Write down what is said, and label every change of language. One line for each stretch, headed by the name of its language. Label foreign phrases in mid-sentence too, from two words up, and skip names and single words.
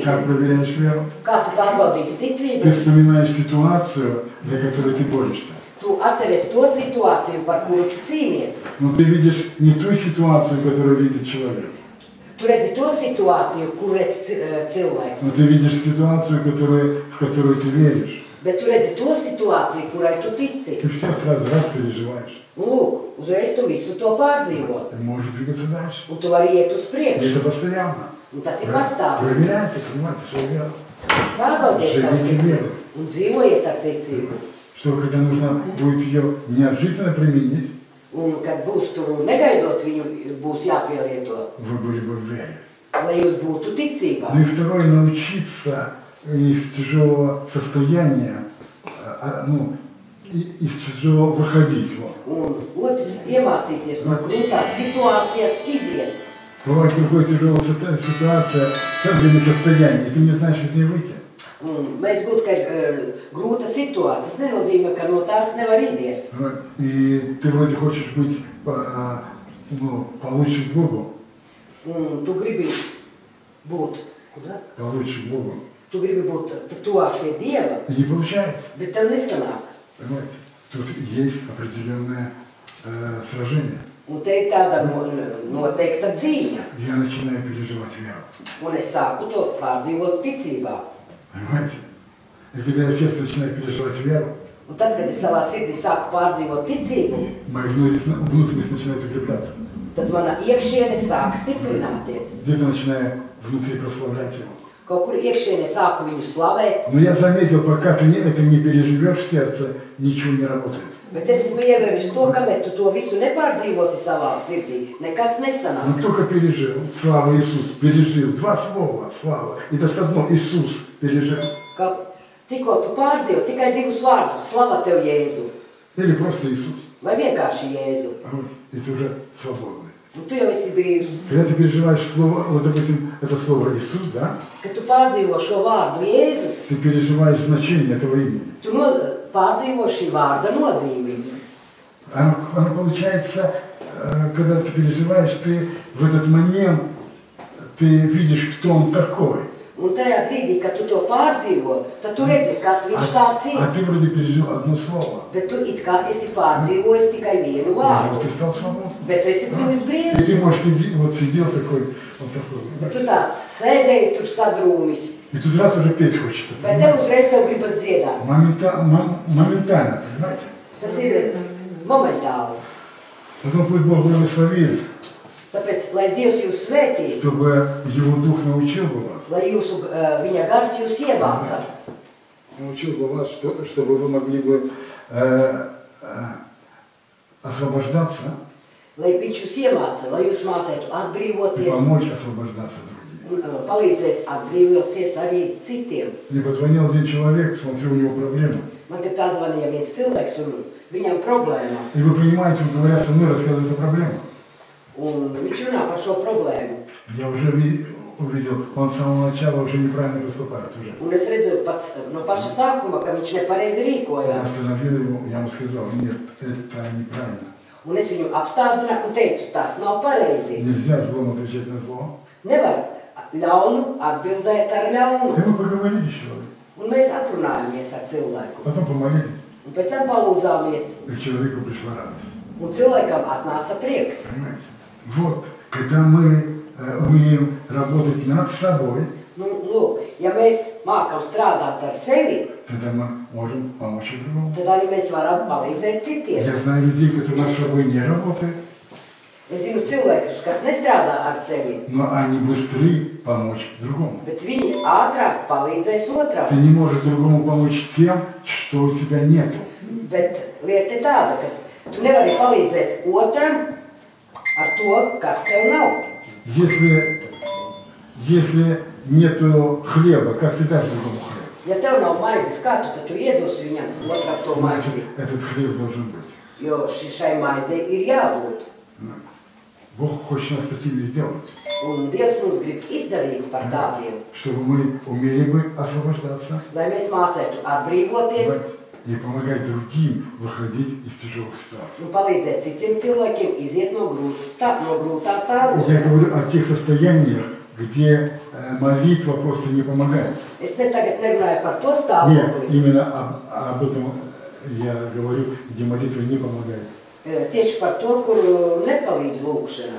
Russian: Как проверяешь веру?
Latvian: Kā tu pārbaudīsi
Russian: Ты
Latvian: ticību?
Russian: вспоминаешь ситуацию, за которой ты борешься.
Latvian: Tu atceries to situāciju, par kuru tu cīnies.
Russian: Но ты видишь не ту ситуацию, которую видит человек.
Latvian: Tu redzi to situāciju, kur redz cilvēki.
Russian: Но ты видишь ситуацию, в которую ты веришь.
Latvian: Bet tu redzi to situāciju, kurai tu tici.
Russian: Ты все сразу раз переживаешь.
Latvian: Un lūk, uzreiz tu visu to pārdzīvo.
Russian: Ты можешь двигаться дальше.
Latvian: Un tu vari iet uz
Russian: И
Latvian: priekšu.
Russian: это постоянно.
Latvian: Un tas ir pastāvīgi.
Russian: Проверяйте, понимаете, свою веру.
Latvian: Pārbaudiet savu
Russian: Живите
Latvian: ticību.
Russian: верой.
Latvian: Un dzīvojiet ar ticību.
Russian: Что когда нужно будет ее неожиданно применить,
Latvian: Un kad būs tur negaidot, viņu būs jāpielieto.
Russian: вы были бы в вере.
Latvian: Lai jūs būtu ticībā.
Russian: Ну и второе, научиться из тяжелого состояния, из тяжелого выходить. Вот.
Latvian: Un otrs, iemācīties no grūtās situācijas iziet.
Russian: Бывает, приходит тяжелая ситуация, целое состояние, и ты не знаешь из нее выйти.
Latvian: Un mēs būtu, ka ir grūta situācija. Tas nenozīmē, ka no tās nevar iziet.
Russian: И ты вроде хочешь быть получше к Богу.
Latvian: Un tu gribi būt,
Russian: Получше к Богу.
Latvian: tu gribi būt tuvāk pie Dieva,
Russian: И не получается.
Latvian: bet tev nesanāk.
Russian: Понимаете? Тут есть определенное сражение.
Latvian: Un te ir tāda noteikta dzīņa.
Russian: Я начинаю переживать веру.
Latvian: Un es sāku to pārdzīvot ticībā.
Russian: Понимаете? И когда я в сердце начинаю переживать веру,
Latvian: Un tad, kad es savā sirdī sāku pārdzīvot ticību,
Russian: моя внутренность начинает укрепляться.
Latvian: tad mana iekšiene sāk stiprināties.
Russian: Где-то начинаю внутри прославлять его.
Latvian: Kaut kur iekšiene sāku viņu slavēt,
Russian: Но я заметил, пока ты это не переживешь в сердце, ничего не работает.
Latvian: bet es esmu ievēris to, kamēr tu to visu nepārdzīvoti savā sirdī, nekas
Russian: Он
Latvian: nesanāk.
Russian: только пережил. Слава Иисус. Пережил. Два слова. Слава. Это что одно. Иисус пережил.
Latvian: Ka tikko tu pārdzīvo tikai divus vārdus, slava tev Jēzu,
Russian: Или просто Иисус.
Latvian: vai vienkārši Jēzu.
Russian: А вот это уже свободный.
Latvian: Un tu jau esi brīvs.
Russian: Когда ты переживаешь слово, вот допустим, это слово Иисус, да?
Latvian: Kad tu pārdzīvo šo vārdu Jēzus,
Russian: Ты переживаешь значение этого имени.
Latvian: tu pārdzīvo šī vārda nozīmi.
Russian: Оно получается, когда ты переживаешь, ты в этот момент ты видишь, кто он такой.
Latvian: Un tajā brīdī, kad tu to pārdzīvo, tad tu redzi, kas viņš tāds ir.
Russian: А ты вроде пережил одно слово.
Latvian: Bet tu it kā esi pārdzīvojis tikai vienu
Russian: Вот
Latvian: vārdu.
Russian: ты стал свободным.
Latvian: Bet tu esi kļuvis
Russian: И
Latvian: brīvs.
Russian: ты можешь сидеть, вот сидел такой, вот такой.
Latvian: Bet tu tāds sēdēji tur sadrūmis.
Russian: И тут раз уже петь хочется.
Latvian: Bet tev uzreiz tev gribas dziedāt.
Russian: Моментально, понимаете?
Latvian: Tas ir momentāli.
Russian: Потом пусть Бог благословит,
Latvian: Tāpēc, lai Dievs jūs svētī,
Russian: чтобы Его Дух научил бы вас.
Latvian: lai viņa gars jūs iemāca.
Russian: Научил бы вас, чтобы вы могли бы освобождаться
Latvian: Lai viņš jūs iemāca, lai jūs mācētu
Russian: и
Latvian: atbrīvoties
Russian: помочь освобождаться другим.
Latvian: un palīdzēt atbrīvoties arī citiem.
Russian: Мне позвонил один человек, смотрю, у него проблема.
Latvian: Man te pazvanīja viens cilvēks un viņam problēma.
Russian: И вы понимаете, он говоря со мной, рассказывает о проблемах.
Latvian: Un viņš runā par šo problēmu.
Russian: Я уже увидел, он с самого начала уже неправильно поступает уже.
Latvian: Un es redzu pats no paša sākuma, ka viņš nepareizi
Russian: Я
Latvian: rīkojās.
Russian: остановил его, я ему сказал, нет, это неправильно.
Latvian: Un es viņu apstādināju un teicu, tas nav pareizi.
Russian: Нельзя злом отвечать на зло.
Latvian: Nevar ļaunu atbildēt ar ļaunu.
Russian: И мы поговорили с человеком.
Latvian: Un mēs aprunājāmies ar cilvēku.
Russian: Потом помолились,
Latvian: Un pēc tam palūdzāmies.
Russian: и к человеку пришла радость.
Latvian: Un cilvēkam atnāca prieks.
Russian: Понимаете? Вот, когда мы умеем работать над собой,
Latvian: Nu, lūk, ja mēs mākam strādāt ar sevi,
Russian: тогда мы можем помочь и другому.
Latvian: tad arī mēs varam palīdzēt citiem.
Russian: Я знаю людей, которые над собой не работают,
Latvian: Es zinu cilvēkus, kas nestrādā ar sevi,
Russian: но они быстрее помочь другому.
Latvian: bet viņi ātrāk palīdzēs
Russian: Ты
Latvian: otram.
Russian: не можешь другому помочь тем, что у тебя нету.
Latvian: Bet lieta ir tāda, ka tu nevari palīdzēt otram ar to, kas tev nav.
Russian: Если нету хлеба, как ты дашь другому хлеб?
Latvian: Ja tev nav maizes, kā tu iedosi viņam otram to
Russian: Значит,
Latvian: maizi?
Russian: этот хлеб должен быть.
Latvian: Jo šai maizei ir jābūt.
Russian: Бог хочет нас такими сделать,
Latvian: Un Dievs mums grib izdarīt par tādiem,
Russian: чтобы мы умели бы освобождаться
Latvian: lai mēs mācētu atbrīvoties
Russian: и помогать другим выходить из тяжелых ситуаций.
Latvian: un palīdzēt citiem cilvēkiem iziet no grūtā stāvokļa.
Russian: Я говорю о тех состояниях, где молитва просто не помогает.
Latvian: Es ne tagad nerunāju par to
Russian: Нет,
Latvian: stāvokli.
Russian: именно об этом я говорю, где молитва не помогает.
Latvian: Tieši par to, kur nepalīdz lūkšana.